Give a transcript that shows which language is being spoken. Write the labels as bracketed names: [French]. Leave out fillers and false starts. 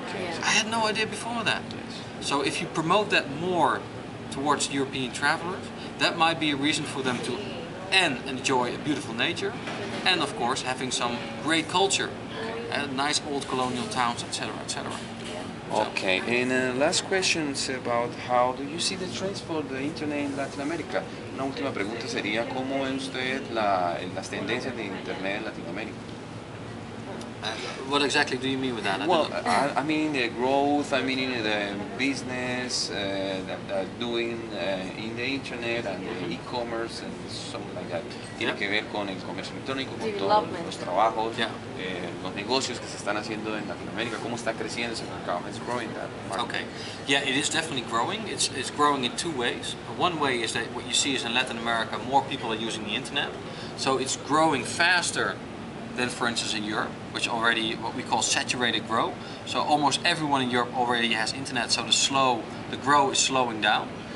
[English] So I had no idea before that. So if you promote that more towards European travelers, that might be a reason for them to enjoy a beautiful nature, and of course having some great culture, nice old colonial towns, etc., etc. Okay, and last question is about how do you see the trends for the internet in Latin America? [Spanish] Una última pregunta sería, ¿cómo ve usted las tendencias de internet en Latinoamérica? [English] What exactly do you mean with that? Well, I mean the growth, I mean the business that doing in the internet and the e-commerce and something like that. [Spanish] Tiene que ver con el comercio electrónico, con todos los trabajos, los negocios que se están haciendo en Latinoamérica. ¿Cómo está creciendo ese mercado? [English] It's growing that market. Okay, yeah, it is definitely growing. It's growing in two ways. One way is that what you see is in Latin America, more people are using the internet, so it's growing faster than, for instance, in Europe, which already what we call saturated growth. So almost everyone in Europe already has internet, so the growth is slowing down.